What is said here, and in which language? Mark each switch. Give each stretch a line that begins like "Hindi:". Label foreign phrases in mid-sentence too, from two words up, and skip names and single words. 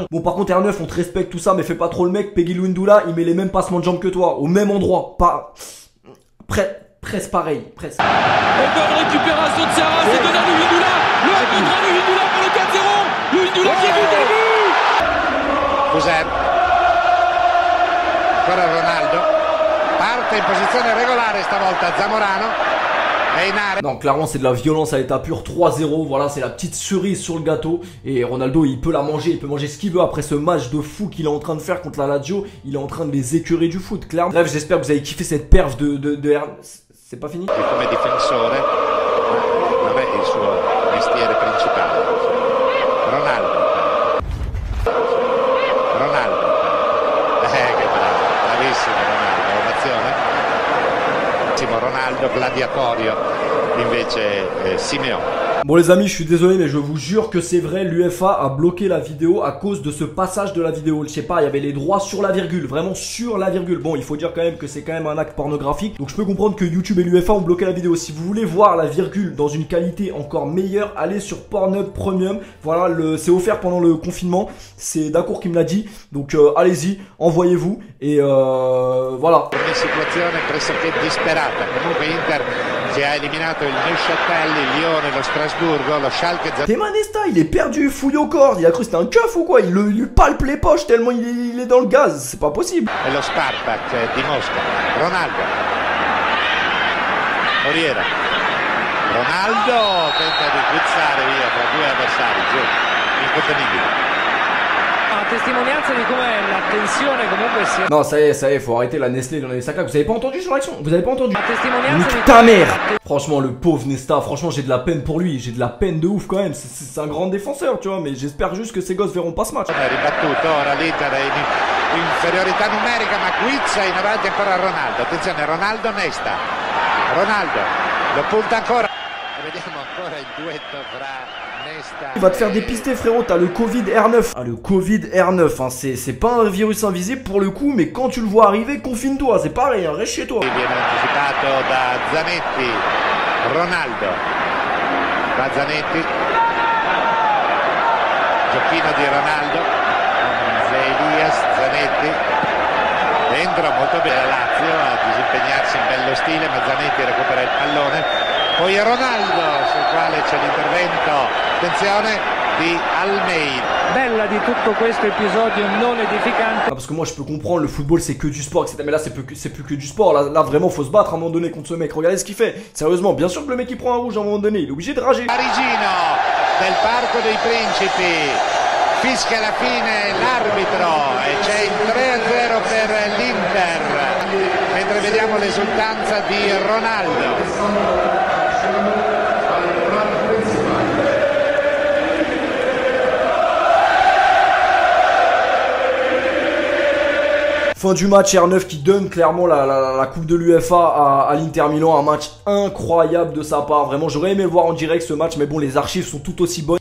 French: Bon par contre R9 on te respecte tout ça mais fais pas trop le mec. Peggy Lundula il met les mêmes passements de jambes que toi. Au même endroit. Pas... Presque pareil. Presque. Et bonne récupération de Serra, c'est donné à Lundula. Le contre Lundula pour le 4-0. Lundula qui est but à but.
Italian: Fuser, ancora Ronaldo, parte in posizione regolare stavolta Zamorano, è in area.
French: Non clairement c'est de la violence à l'état pur, 3-0, voilà c'est la petite cerise sur le gâteau. Et Ronaldo il peut la manger, il peut manger ce qu'il veut après ce match de fou qu'il est en train de faire contre la Lazio. Il est en train de les écurer du foot, clairement. Bref j'espère que vous avez kiffé cette perf de R... C'est pas fini?
Italian: Come difensore, vabbè il suo mestiere principale. Ronaldo. Che bravo, bravissimo Ronaldo, ovazione. Ronaldo gladiatorio, invece Simeone.
French: Bon les amis je suis désolé mais je vous jure que c'est vrai, l'UEFA a bloqué la vidéo à cause de ce passage de la vidéo. Je sais pas, il y avait les droits sur la virgule, vraiment sur la virgule. Bon il faut dire quand même que c'est quand même un acte pornographique. Donc je peux comprendre que YouTube et l'UEFA ont bloqué la vidéo. Si vous voulez voir la virgule dans une qualité encore meilleure, allez sur Pornhub Premium. Voilà, c'est offert pendant le confinement. C'est Dacour qui me l'a dit. Donc allez-y, envoyez-vous et voilà.
Italian: Una situazione pressoché disperata. Comunque Inter ci ha eliminato il Neuchâtel, il Lione, lo Strasburgo, lo Schalke.
French: Théma Nesta, il est perdu, fouillé au corps. Il a cru que c'était un keuf ou quoi? Il lui palpe les poches tellement il est dans le gaz. C'est pas possible.
Italian: E lo Spartak di Mosca. Ronaldo. Moriera. Ronaldo tenta di guizzare via tra 2 avversari. Giù. Incontenibile. Testimonianza di come la tensione comunque sia.
French: Non ça y est, faut arrêter la Nestlé dans les sacs. Vous avez pas entendu sur l'action? Vous avez pas entendu? Nique ta mère. Franchement le pauvre Nesta, franchement j'ai de la peine pour lui. J'ai de la peine de ouf quand même. C'est un grand défenseur tu vois. Mais j'espère juste que ces gosses verront pas ce match.
Italian: Ribattuto, ora l'Inter è in inferiorità numerica ma guizza in avanti ancora Ronaldo. Attenzione Ronaldo Nesta. Ronaldo lo punta ancora. E vediamo ancora il duetto fra
French: Il va te faire dépister, frérot, t'as le Covid R9. Ah, le Covid R9, hein, c'est pas un virus invisible pour le coup, mais quand tu le vois arriver, confine-toi, c'est pareil, hein, reste chez toi.
Italian: Viene anticipato da Zanetti, Ronaldo, da Zanetti, giochino di Ronaldo, Elias, Zanetti, dentro molto bene la Lazio a disimpegnarsi in bello stile, ma Zanetti recupera il pallone, poi Ronaldo sul quale c'è l'intervento, attenzione, di Almeida. Bella di tutto questo episodio non edificante.
French: Ah, parce que moi je peux comprendre, le football c'est que du sport, etc. Mais là c'est plus que du sport, là vraiment faut se battre à un moment donné contre ce mec, regardez ce qu'il fait. Sérieusement, bien sûr que le mec il prend un rouge à un moment donné, il est obligé de rager.
Italian: Parigino del Parco dei Principi, fischia alla fine l'arbitro e c'è il 3-0 per l'Inter, mentre vediamo l'esultanza di Ronaldo.
French: Fin du match, R9 qui donne clairement la coupe de l'UEFA à l'Inter Milan, un match incroyable de sa part, vraiment j'aurais aimé le voir en direct ce match, mais bon les archives sont tout aussi bonnes.